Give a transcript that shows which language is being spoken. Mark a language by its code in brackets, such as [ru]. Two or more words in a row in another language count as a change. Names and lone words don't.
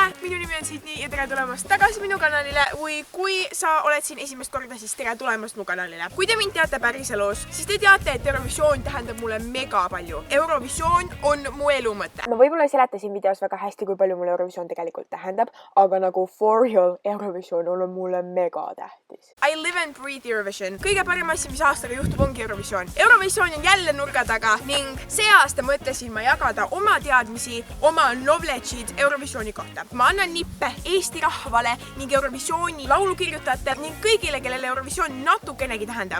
[et] Minu nimi on Sydney ja tere tulemast tagasi minu kanalile või kui sa oled siin esimest korda, siis tere tulemast mu kanalile. Kui te mind teate päriselus, siis te teate, et Eurovisioon tähendab mulle mega palju. Eurovisioon on mu elu mõte. Ma võib-olla ei seleta siin videos väga hästi, kui palju mulle Eurovisioon tegelikult tähendab, aga nagu [en] for real [et] Eurovisioon on mulle mega tähtis. [en] I live and breathe Eurovision. [et] Kõige parem asi, mis aastaga juhtub, ongi Eurovisioon. Eurovisioon on jälle nurga taga ning see aasta mõtlesin ma jagada oma teadmisi, oma knowledge'id Eurovisiooni kohta. Ma annan nippe Eesti rahvale ning Eurovisiooni laulukirjutajatele ning kõigile, kellele Eurovisioon natukenegi tähendab.